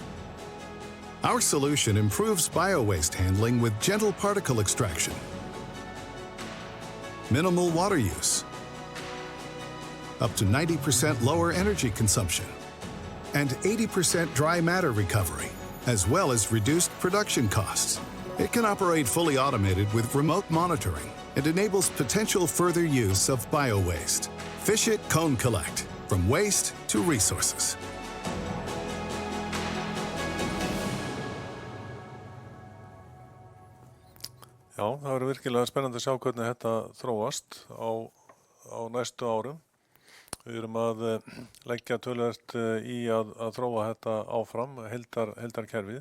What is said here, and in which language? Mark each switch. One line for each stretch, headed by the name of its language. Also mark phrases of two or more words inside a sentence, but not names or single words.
English: Our solution improves biowaste handling with gentle particle extraction, minimal water use, up to 90% lower energy consumption, and 80% dry matter recovery, as well as reduced production costs. It can operate fully automated with remote monitoring and enables potential further use of biowaste. Fish It Cone Collect, from waste to resources.
Icelandic: Já, það verður virkilega spennandi að sjá hvernig þetta þróast á næstu árum. Við erum að leggja töluvert í að þróa þetta áfram, heildarkerfið.